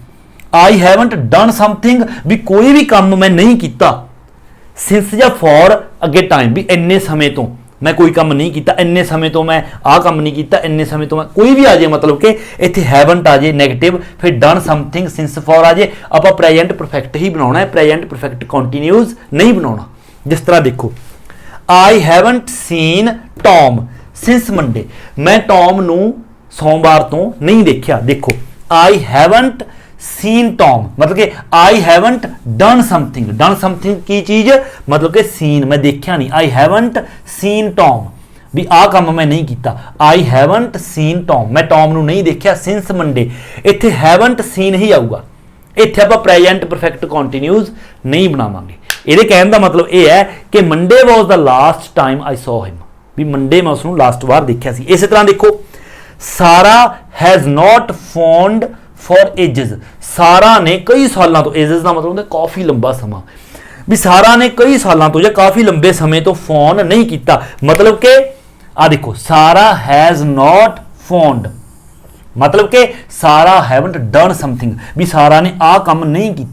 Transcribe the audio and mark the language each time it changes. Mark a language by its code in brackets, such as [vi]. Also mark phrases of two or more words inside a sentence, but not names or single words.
[en] I haven't done something [pa] ਵੀ ਕੋਈ ਵੀ ਕੰਮ ਮੈਂ ਨਹੀਂ ਕੀਤਾ, ਸਿੰਸ ਜਾਂ ਫॉर ਅੱਗੇ ਟਾਈਮ, ਵੀ ਇੰਨੇ ਸਮੇਂ ਤੋਂ ਮੈਂ ਕੋਈ ਕੰਮ ਨਹੀਂ ਕੀਤਾ, ਇੰਨੇ ਸਮੇਂ ਤੋਂ ਮੈਂ ਆਹ ਕੰਮ ਨਹੀਂ ਕੀਤਾ, ਇੰਨੇ ਸਮੇਂ ਤੋਂ ਮੈਂ ਕੋਈ ਵੀ ਆ ਜਾਏ, ਮਤਲਬ ਕਿ ਇੱਥੇ ਹੈਵਨਟ ਆ ਜਾਏ ਨੈਗੇਟਿਵ, ਫਿਰ [en] done something since for [pa] ਆ ਜਾਏ, ਆਪਾਂ [en] present perfect [pa] ਹੀ ਬਣਾਉਣਾ ਹੈ, [en] present perfect continuous [pa] ਨਹੀਂ ਬਣਾਉਣਾ। ਜਿਸ ਤਰ੍ਹਾਂ ਦੇਖੋ [en] I haven't seen Tom since Monday, [pa] ਮੈਂ ਟੌਮ ਨੂੰ ਸੋਮਵਾਰ ਤੋਂ ਨਹੀਂ ਦੇਖਿਆ। ਦੇਖੋ [en] I haven't seen Tom, [pa] ਮਤਲਬ ਕਿ [en] I haven't done something [pa] ਕੀ ਚੀਜ਼, ਮਤਲਬ ਕਿ seen ਮੈਂ ਦੇਖਿਆ ਨਹੀਂ, [en] I haven't seen Tom [pa] ਵੀ ਆਹ ਕੰਮ ਮੈਂ ਨਹੀਂ ਕੀਤਾ। [en] I haven't seen Tom, [pa] ਮੈਂ ਟੌਮ ਨੂੰ ਨਹੀਂ ਦੇਖਿਆ [en] since Monday, [pa] ਇੱਥੇ [en] haven't seen [pa] ਹੀ ਆਊਗਾ, ਇੱਥੇ ਆਪਾਂ [en] present perfect continuous [pa] ਨਹੀਂ ਬਣਾਵਾਂਗੇ। ਇਹਦੇ ਕਹਿਣ ਦਾ ਮਤਲਬ ਇਹ ਹੈ ਕਿ [en] Monday was the last time I saw him, [pa] ਵੀ ਮੰਡੇ ਮੈਂ ਉਸ ਨੂੰ ਲਾਸਟ ਵਾਰ ਦੇਖਿਆ ਸੀ। ਇਸੇ ਤਰ੍ਹਾਂ ਦੇਖੋ ਸਾਰਾ [en] has not phoned for ages, [pa] ਸਾਰਾ ਨੇ ਕਈ ਸਾਲਾਂ ਤੋਂ, ਏਜਸ ਦਾ ਮਤਲਬ ਹੁੰਦਾ ਕਾਫੀ ਲੰਬਾ ਸਮਾਂ, ਵੀ ਸਾਰਾ ਨੇ ਕਈ ਸਾਲਾਂ ਤੋਂ ਜਾਂ ਕਾਫੀ ਲੰਬੇ ਸਮੇਂ ਤੋਂ ਫੋਨ ਨਹੀਂ ਕੀਤਾ, ਮਤਲਬ ਕਿ ਆ ਦੇਖੋ ਸਾਰਾ [en] has not phoned, [pa] ਮਤਲਬ ਕਿ ਸਾਰਾ [en] haven't done something, [pa] ਵੀ ਸਾਰਾ ਨੇ ਆਹ ਕੰਮ ਨਹੀਂ